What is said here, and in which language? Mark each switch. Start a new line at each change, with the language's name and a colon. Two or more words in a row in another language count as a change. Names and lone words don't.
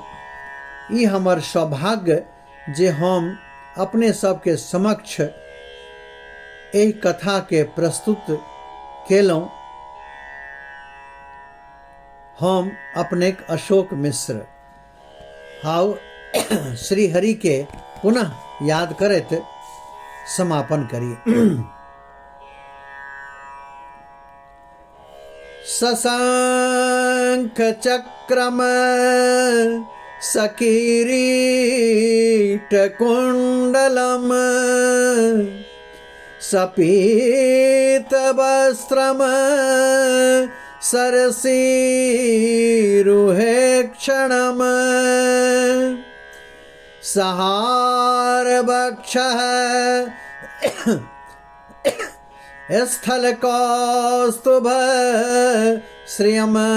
Maithili: ई हमर सौभाग्य जे हम अपने सबके समक्ष एहि कथा के प्रस्तुत केलहुँ। हम अपने अशोक मिश्र। आओ श्री हरि के पुनः याद करैत समापन करिए।
Sanskrit: शशांक चक्रम सकिरीट कुंडलम सपीत वस्त्रम सरसीरुहे क्षणम सहार वक्षः स्थल कौस्तुभ श्रियम